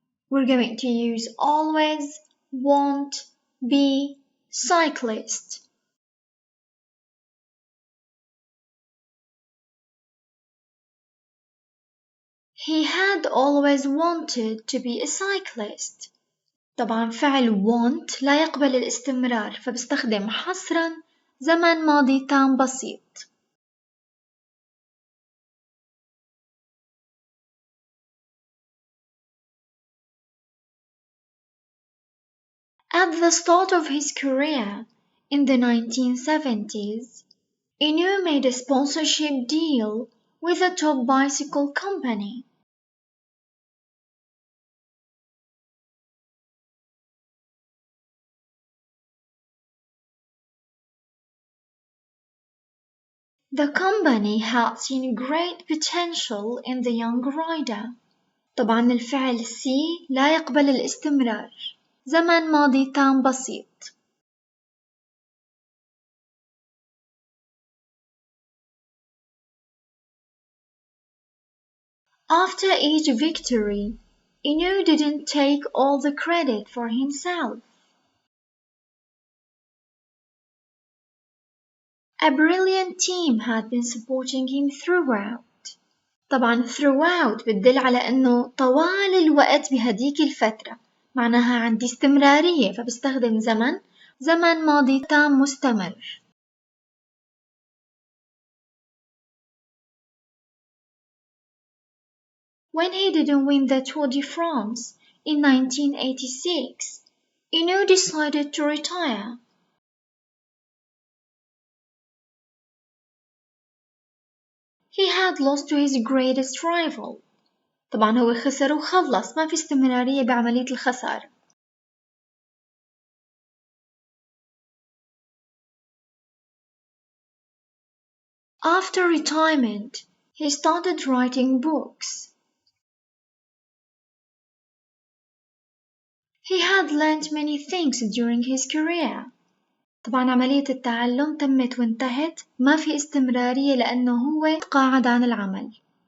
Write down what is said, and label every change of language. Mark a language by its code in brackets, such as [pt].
[en] We're going to use always, want, be, cyclist. He had always wanted to be a cyclist. [ar] طبعا فعل want لا يقبل الاستمرار فبستخدم حصرا زمن ماضي تام بسيط. [en] At the start of his career, in the 1970s, Hinault made a sponsorship deal with a top bicycle company. The company had seen great potential in the young rider. [ar] طبعا الفعل see لا يقبل الاستمرار. زمن ماضي تام بسيط. [en] After each victory, Inu didn't take all the credit for himself. A brilliant team had been supporting him throughout. [ar] طبعا throughout بتدل على أنه طوال الوقت بهديك الفترة، معناها عندي استمرارية، فبستخدم زمن ماضي تام مستمر. [en] When he didn't win the Tour de France in 1986, Inu decided to retire. He had lost to his greatest rival. [ar] طبعا هو خسر وخلص، ما في استمرارية بعملية الخسارة. [en] After retirement, he started writing books. He had learned many things during his career. [ar] طبعا عملية التعلم تمت وانتهت، ما في استمرارية لأنه هو تقاعد عن العمل.